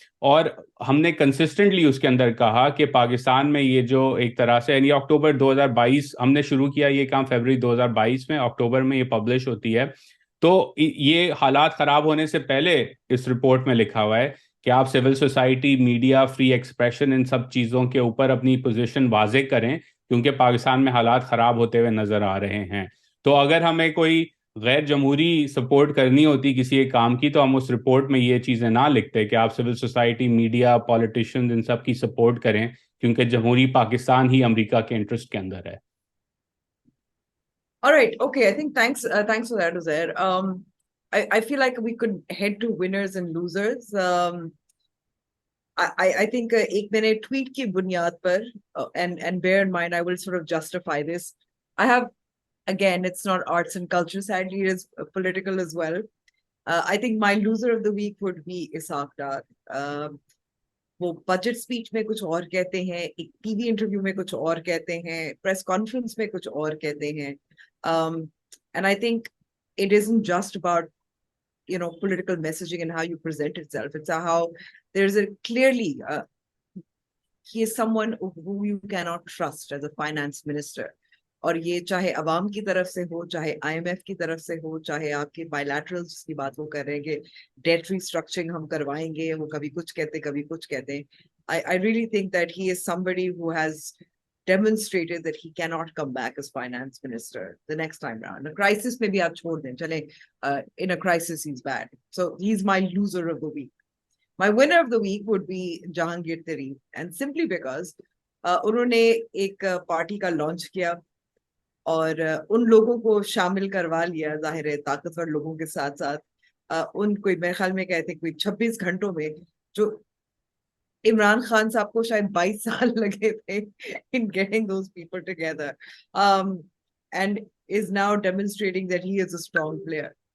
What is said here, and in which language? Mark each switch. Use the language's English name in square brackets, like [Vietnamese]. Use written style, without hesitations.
[Urdu] اور ہم نے کنسسٹنٹلی اس کے اندر کہا کہ پاکستان میں یہ جو ایک طرح سے, یعنی اکتوبر 2022 ہم نے شروع کیا یہ کام, فیبرری 2022 میں, اکتوبر میں یہ پبلش ہوتی ہے, تو یہ حالات خراب ہونے سے پہلے اس رپورٹ میں لکھا ہوا ہے کہ آپ civil society, media, free expression, ان سب چیزوں کے اوپر اپنی پوزیشن واضح کریں کیونکہ پاکستان میں حالات خراب ہوتے ہوئے نظر آ رہے ہیں. تو اگر ہمیں کوئی غیر جمہوری سپورٹ کرنی ہوتی کسی ایک کام کی تو ہم اس رپورٹ میں یہ چیزیں نہ لکھتے کہ آپ سول سوسائٹی, میڈیا, پولیٹیشنز ان سب کی سپورٹ کریں کیونکہ جمہوری پاکستان ہی امریکہ کے انٹرسٹ کے اندر ہے. [English] All right. Okay. I think thanks for that, Uzair. I feel like we could head to winners and losers. I think [Urdu] ek maine tweet ki bunyad par, [English] and bear in mind, I will sort of justify this. I have, again, it's not arts and culture, sadly, it is political as well. I think my loser of the week would be Ishaq Dar. [Urdu] وہ budget speech میں کچھ اور کہتے ہیں, ایک T V interview میں کچھ اور کہتے ہیں, پریس کانفرنس میں کچھ اور کہتے ہیں. [English] And I think it isn't just about, political messaging and how you present itself. It's how there's a clearly, he is someone who you cannot trust as a finance minister. [Urdu] اور یہ چاہے عوام کی طرف سے ہو, چاہے آئی ایم ایف کی طرف سے ہو, چاہے آپ کے بائیلیٹرلز کی بات وہ کر رہے ہیں کہ ڈیٹ ریسٹرکچرنگ ہم کروائیں گے, وہ کبھی کچھ کہتے کبھی کچھ کہتے ہیں. [English] I really think that he is somebody who has demonstrated that he cannot come back as finance minister the next time round. A crisis [Urdu] میں بھی آپ چھوڑ دیں, چلیں [English] in a crisis he's bad. So he's my loser of the week. My winner of the week would be Jahangir Tareen, and simply because [Urdu] انہوں نے ایک party کا لانچ کیا اور ان لوگوں کو شامل کروا لیا, ظاہر ہے طاقتور لوگوں کے ساتھ ساتھ ان کو, میرے خیال میں کہتے ہیں کوئی 26 گھنٹوں میں, جو عمران خان صاحب کو شاید 22 سال لگے تھے [English] in getting those people together, and is now demonstrating that he is a strong player.